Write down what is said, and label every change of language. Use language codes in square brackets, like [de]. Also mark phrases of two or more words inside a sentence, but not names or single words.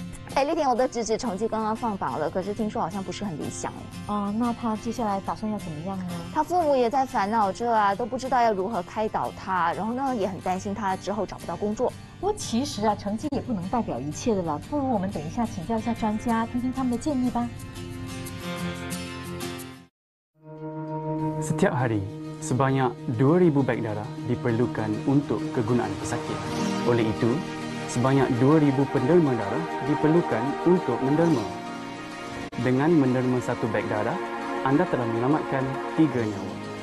[zh] 哎，丽婷，我的侄子成绩刚刚放榜了，可是听说好像不是很理想哎。哦，那他接下来打算要怎么样呢？他父母也在烦恼着啊，都不知道要如何开导他，然后呢也很担心他之后找不到工作。不过其实啊，成绩也不能代表一切的啦。不如我们等一下请教一下专家，听听他们的建议吧。 [ms] Setiap hari, sebanyak 2,000 beg darah diperlukan untuk kegunaan pesakit. Oleh itu, sebanyak 2,000 penderma darah diperlukan untuk menderma. Dengan menderma satu beg darah, anda telah menyelamatkan 3 nyawa.